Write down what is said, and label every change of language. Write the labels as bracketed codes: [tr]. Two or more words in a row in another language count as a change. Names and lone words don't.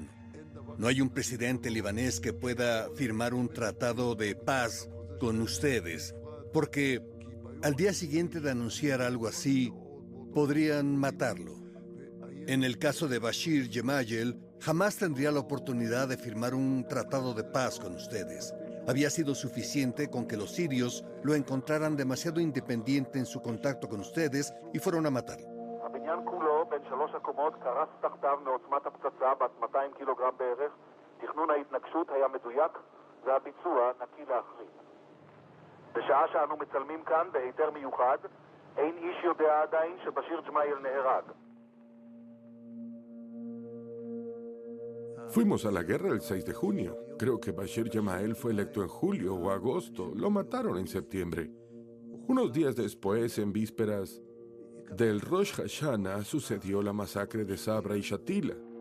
[es] No hay un presidente libanés que pueda firmar un tratado de paz con ustedes, porque al día siguiente de anunciar algo así, podrían matarlo. En el caso de Bashir Gemayel, jamás tendría la oportunidad de firmar un tratado de paz con ustedes. Había sido suficiente con que los sirios lo encontraran demasiado independiente en su contacto con ustedes y fueron a matarlo. [he] הבניין כולו בין 3 הקומות קרס תחתיו מעוצמת הפצצה בת 200 קילוגרם בערך. תכנון ההתנגשות היה מדויק והביצוע נקי להחריד. בשעה שאנו מצלמים כאן בהיתר מיוחד, אין איש יודע עדיין שבשיר ג'מאייל נהרג. [es] Fuimos a la guerra el 6 de junio. Creo que Bashir Gemayel fue electo en julio o agosto. Lo mataron en septiembre. Unos días después, en vísperas del Rosh Hashanah, sucedió la masacre de Sabra y Shatila.